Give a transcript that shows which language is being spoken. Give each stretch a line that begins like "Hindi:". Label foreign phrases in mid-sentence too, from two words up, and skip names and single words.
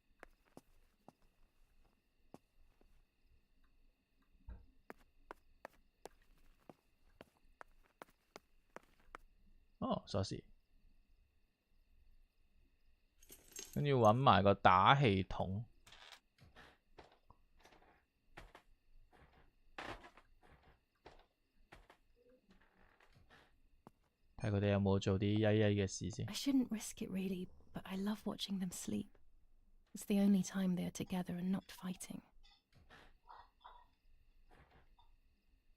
Cantonese: 哦，鎖匙，跟住揾埋個打氣筒。睇佢哋有冇做啲曳曳嘅事先。
English: I shouldn't risk it really, but I love watching them sleep. It's the only time they are together and not fighting.